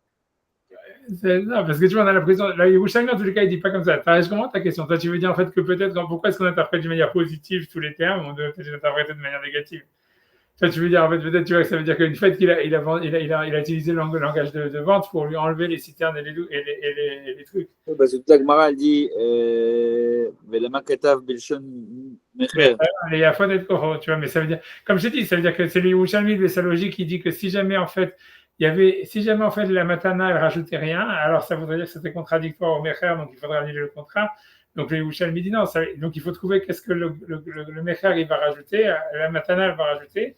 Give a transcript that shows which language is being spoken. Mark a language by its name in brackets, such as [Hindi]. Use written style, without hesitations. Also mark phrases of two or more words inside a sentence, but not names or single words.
[French] Non, parce que tu vois, on a l'impression, là, Yerushalmi, en tous les cas, il dit pas comme ça. Je comprends ta question. Toi, tu veux dire en fait que peut-être, pourquoi est-ce qu'on interprète d'une manière positive tous les termes, on devrait peut-être les interpréter de manière négative. Toi, tu veux dire en fait, peut-être, tu vois, que ça veut dire qu'une fois qu'il a utilisé le langage de vente pour lui enlever les citernes et les trucs. Oui, parce que toute la Gemara, elle dit, [Hebrew] ולמה כתב בלשון מכר. [French] Il y a fois d'être courant, tu vois, mais ça veut dire, comme je t'ai dit, ça veut dire que c'est le Yerushalmi de sa logique qui dit que si jamais en fait la matana elle rajoutait rien, alors ça voudrait dire que c'était contradictoire au mecher, donc il faudrait annuler le contrat. Donc le Yerushalmi dit non, donc il faut trouver qu'est-ce que le mecher il va rajouter, la matana elle va rajouter.